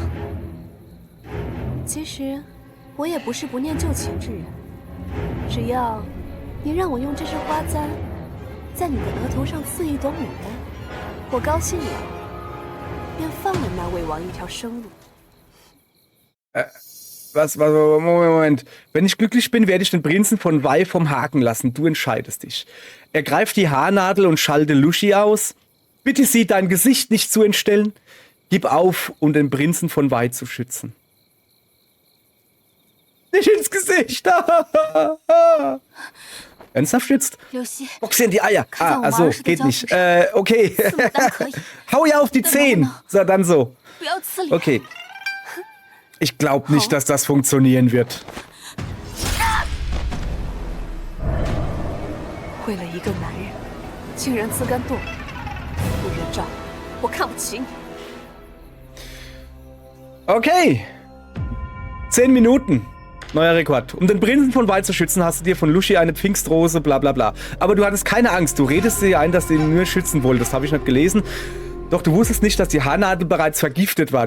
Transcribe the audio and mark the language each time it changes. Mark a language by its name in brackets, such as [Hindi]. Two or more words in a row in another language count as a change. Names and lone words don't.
[Chinese] 其实，我也不是不念旧情之人。只要你让我用这支花簪，在你的额头上刺一朵牡丹，我高兴了，便放了那魏王一条生路。 [German] Moment. Wenn ich glücklich bin, werde ich den Prinzen von Wei vom Haken lassen. Du entscheidest dich. Ergreif die Haarnadel und schalte Lushi aus. Bitte sie, dein Gesicht nicht zu entstellen. Gib auf, um den Prinzen von Wei zu schützen. Nicht ins Gesicht. Ernsthaft jetzt? [Chinese] 刘希， [German] Boxe in die Eier. Ah, also, geht nicht. Okay. [Chinese] 刺牡丹可以， [German] Hau ja auf die Zehen. So, dann so. [Chinese] 不要刺脸。 [German] Okay. Ich glaube nicht, dass das funktionieren wird. [Chinese] 为了一个男人，竟然自甘堕落，不人照，我看不起你。 [German] Okay. 10 Minuten. Neuer Rekord. Um den Prinzen von Wei zu schützen, hast du dir von Lushi eine Pfingstrose, bla bla bla. Aber du hattest keine Angst. Du redest dir ein, dass du ihn nur schützen wolltest. Das habe ich nicht gelesen. Doch du wusstest nicht, dass die Haarnadel bereits vergiftet war.